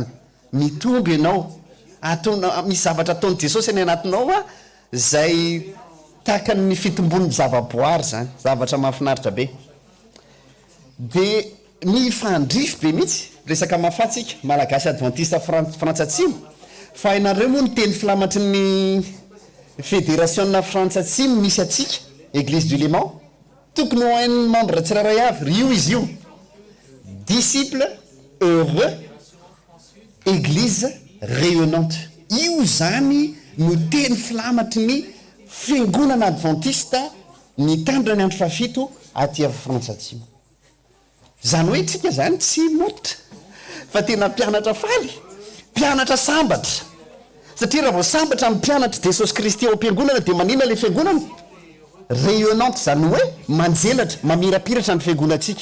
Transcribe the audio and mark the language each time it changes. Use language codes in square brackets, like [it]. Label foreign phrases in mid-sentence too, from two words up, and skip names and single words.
[mg] Mitombo ianao ataonao misy zavatra ataony Jesosy any anatinao a zay takany ny fitombon'ny zava-boary zany, zavatra mahafinaritra be. Dia ny fandrify be mihitsy resaka mahafatsika malagasy adventiste frantsatsimo fa ianareo moa ny teny filamatry ny fédération frantsatsimo misy atsika [fr] église du Léman [mg] tokony ho hain'ny membre tsirairay avy rio izy io [fr] disciple heureux église rayonnante. [mg] Io zany no teny filamatry ny fiangonana adventiste ny tandrony andro fafito aty avy frantsatsimo. Zany hoe tsika zany tsy motra fa tena mpianatra faly, mpianatra sambatra, satria raha vao sambatra amin'ny mpianatra Jesosy Kristy ao am-piangonana dia manina le fiangonana rayonnante, zany hoe manjelatra mamirapiratra ny fiangonantsika.